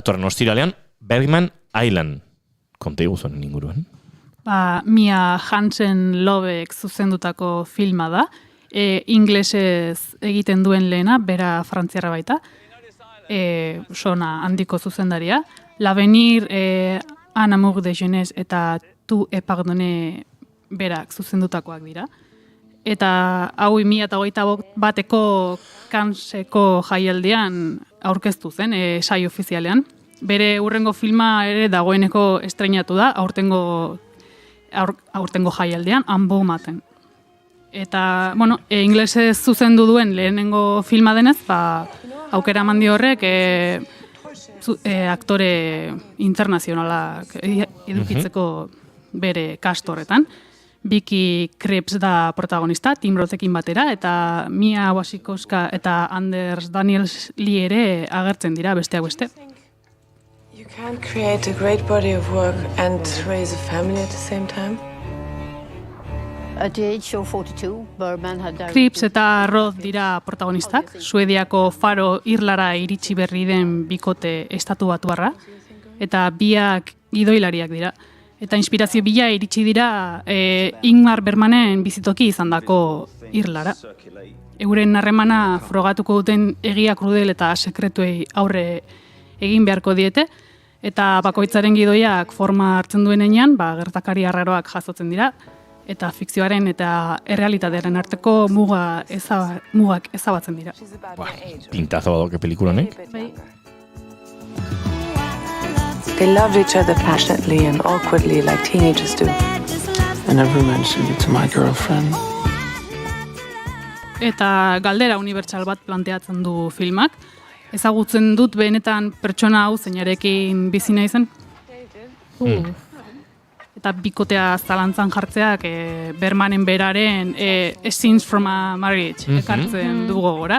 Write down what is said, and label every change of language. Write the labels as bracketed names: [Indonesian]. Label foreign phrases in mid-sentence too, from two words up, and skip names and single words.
[Basque] Datorren ostiralean, Bergman Island. Konte guzonen inguruan. Mia Hansen Lobek zuzendutako filma da, inglesez egiten duen lehena, bera frantziarra baita, sona handiko zuzendaria. L'Avenir, Un amour de jeunesse eta Tu et pardonne berak zuzendutakoak dira. Eta hau 2021 Canneseko jaialdian aurkeztu zen, saio ofizialean. Bere hurrengo filma ere dagoeneko estreinatu da, aurtengo jaialdean, Unbound. Eta, bueno, inglesez zuzendu duen lehenengo filma denez, aukera eman dio horrek aktore internazionalak edukitzeko bere cast horretan. Vicky Krieps da protagonista, Tim Rothekin batera, eta Mia Wasikowska eta Anders Daniels Lee ere agertzen dira besteak beste. [English] You can't create a great body of work and raise a family at the same time. At the age of 42, Bergman had directed... [Basque] Krieps eta Roth dira protagonistak, Suediako Faro Irlara iritsi berri den bikote estatu batuarra, eta biak gidoilariak dira. Eta inspirazio bila iritsi dira Ingmar Bergmanen bizitoki izandako Irlara. Euren harremana frogatuko duten egia krudel eta sekretuei aurre egin beharko diete, eta bakoitzaren gidoiak forma hartzen duenean, gertakari arraroak jasotzen dira, eta fikzioaren eta errealitatearen arteko mugak ezabatzen dira. Pintazo badoke pelikula honek. [English] They loved each other passionately and awkwardly like teenagers do. I never mentioned you to my girlfriend. [Basque] Eta galdera unibertsal bat planteatzen du filmak. Ezagutzen dut benetan pertsona hau zeinarekin bizi naizen. Eta bikotea zalantzan jartzeak Bergmanen beraren Scenes from a Marriage ekartzen du gogora.